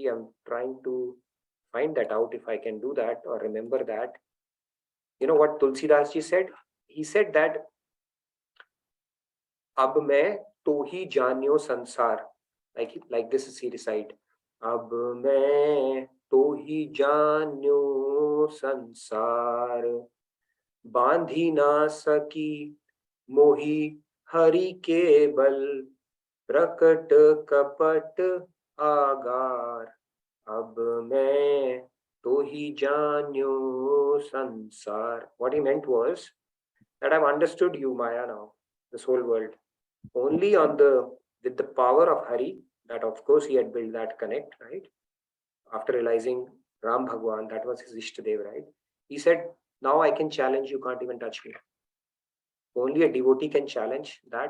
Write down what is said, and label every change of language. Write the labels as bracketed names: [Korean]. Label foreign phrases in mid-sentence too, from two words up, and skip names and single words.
[English] I'm trying to find that out if I can do that or remember that. You know what Tulsidas ji said? He said that [Braj] अब मैं तो ही जान्यो संसार. [English] Like this is he recite. [Braj] अब मैं तो ही जान्यो संसार. बांधि न सकी मोही हरि के बल प्रकट कपट आगार अब मैं तो ही जान्यो संसार. [English] What he meant was that I've understood you, Maya, now, this whole world, only with the power of Hari. That of course he had built that connect, right? After realizing [Hindi] राम भगवान, [English] that was his Ishtadev, right? He said, now I can challenge you, can't even touch me. Only a devotee can challenge that.